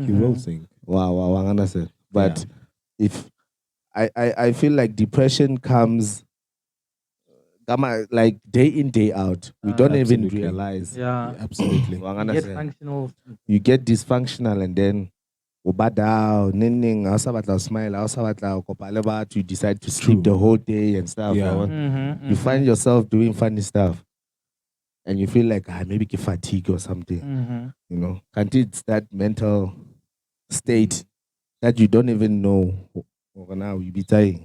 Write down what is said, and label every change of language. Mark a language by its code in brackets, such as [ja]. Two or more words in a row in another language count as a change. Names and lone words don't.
[en] Mhm. will sink. Wow, I understand. But Yeah. if I feel like depression comes like day in, day out. We don't even Absolutely. realize. Yeah. Absolutely. Wa You get understand? functional. You get dysfunctional and then [st] ubada neng ha o sa batla ho smile ha o sa batla ho kopa le batho, [en] you decide to sleep True. the whole day and stuff. Yeah. Yabona? Mm-hmm, You find yourself doing funny stuff and you feel like maybe fatigue or something. Mm-hmm. You know, can't it's that mental state that you don't even know now you be dying.